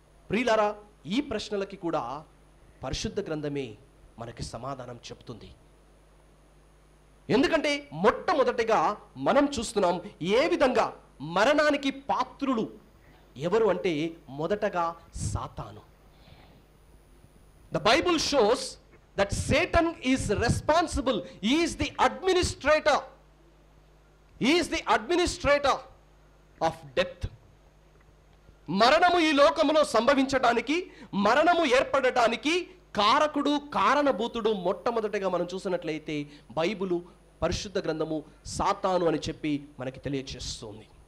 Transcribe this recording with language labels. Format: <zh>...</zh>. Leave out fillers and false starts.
<te>ప్రియులారా, ఈ ప్రశ్నలకి కూడా పరిశుద్ధ గ్రంథమే మనకి సమాధానం చెప్తుంది. ఎందుకంటే మొట్టమొదటిగా మనం చూస్తున్నాం ఏ విధంగా మరణానికి పాత్రులు ఎవరు అంటే మొదటగా సాతాను.</te> <en>The Bible shows that Satan is responsible. He is the administrator. He is the administrator of death.</en> <te>మరణము ఈ లోకములో సంభవించడానికి, మరణము ఏర్పడటానికి కారకుడు, కారణభూతుడు మొట్టమొదటిగా మనం చూసినట్లయితే బైబిలు, పరిశుద్ధ గ్రంథము సాతాను అని చెప్పి మనకి తెలియజేస్తుంది.</te>